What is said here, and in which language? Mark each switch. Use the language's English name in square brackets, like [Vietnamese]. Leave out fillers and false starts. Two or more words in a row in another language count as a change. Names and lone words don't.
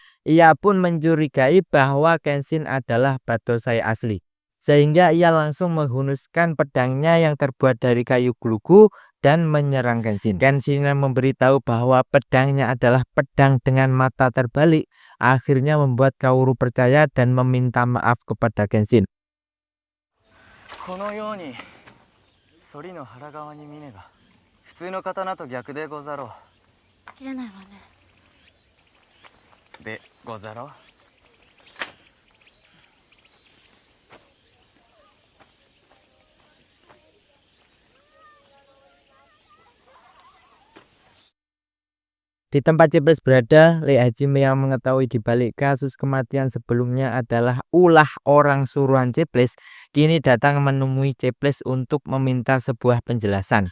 [Indonesian] Ia pun mencurigai bahwa Kenshin adalah Battosai asli. Sehingga ia langsung menghunuskan pedangnya yang terbuat dari kayu glugu dan menyerang Kenshin. Kenshin yang memberitahu bahwa pedangnya adalah pedang dengan mata terbalik, akhirnya membuat Kaoru percaya dan meminta maaf kepada Kenshin. [Japanese] このように反りの腹側に峰が普通の刀と逆でござろう。切れないわね。でござろう。 [Indonesian] Di tempat Ceples berada, Lee Hajime yang mengetahui dibalik kasus kematian sebelumnya adalah ulah orang suruhan Ceples, kini datang menemui Ceples untuk meminta sebuah penjelasan.